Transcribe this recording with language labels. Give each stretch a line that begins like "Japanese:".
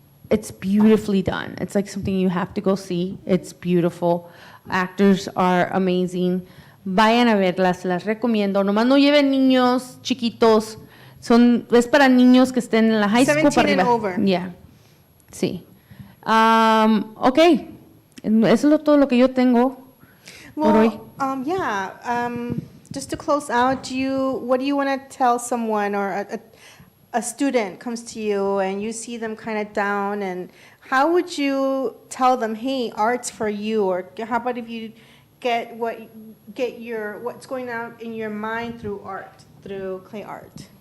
English: It's beautifully done. It's like something you have to go see. It's beautiful. Actors are amazing.
Spanish: Vayan a verlas, las recomiendo. Nomás no lleven niños chiquitos. Es para niños que estén en la high school 17 para
English: and
Spanish: arriba.
English: over. Yeah. Sí. Ok.
Spanish: Eso es todo lo que yo tengo por hoy.
English: Just to close out, what do you want to tell someone, or a student comes to you and you see them kind of down, and how would you tell them, hey, art's for you? Or how about if you get what's going on in your mind through art, through clay art?